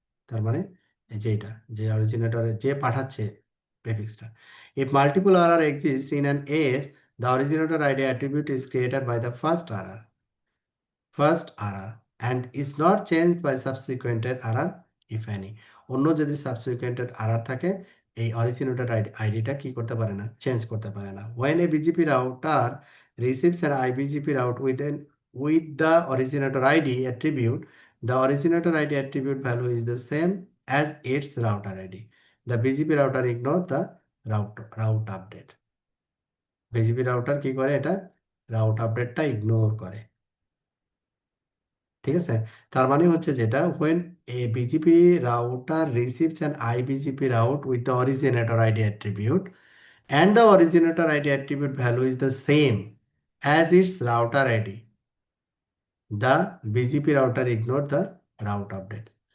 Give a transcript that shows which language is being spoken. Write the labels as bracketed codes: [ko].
[bn] তার মানে এই যে এটা যে অরিজিনেটরে যে পাঠাচ্ছে প্রেফিক্সটা, [en] if multiple RR exists in an AS, the originator ID attribute is created by the first RR and is not changed by subsequent RR if any. [bn] অন্য যদি সাবসিকুয়েন্টেড RR থাকে, এই অরিজিনেটেড আইডিটা কি করতে পারে না, চেঞ্জ করতে পারে না। [en] when a BGP router receives an IBGP route with the originator ID attribute, the originator ID attribute value is the same as its router ID. The BGP router ignore the route update. [bn] BGP router কি করে, এটা route আপডেটটা ignore করে, ঠিক আছে। তার মানে হচ্ছে যেটা, [en] when a BGP router receives an IBGP route with the originator ID attribute and the originator ID attribute value is the same as its router ID, the BGP router ignore the route update.